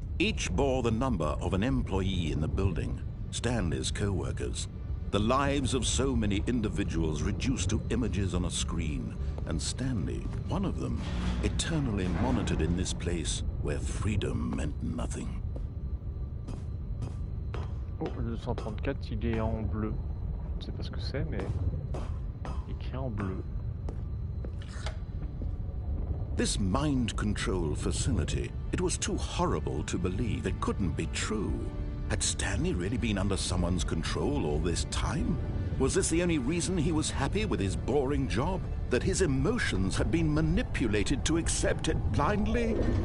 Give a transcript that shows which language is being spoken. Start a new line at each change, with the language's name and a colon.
English: Each bore the number of an employee in the building, Stanley's co-workers. The lives of so many individuals reduced to images on a screen, and Stanley, one of them, eternally monitored in this place where freedom meant nothing.
French: Oh, le 234, il est en bleu. Je ne sais pas ce que c'est, mais écrit en bleu.
English: This mind control facility, it was too horrible to believe. It couldn't be true. Had Stanley really been under someone's control all this time? Was this the only reason he was happy with his boring job? That his emotions had been manipulated to accept it blindly?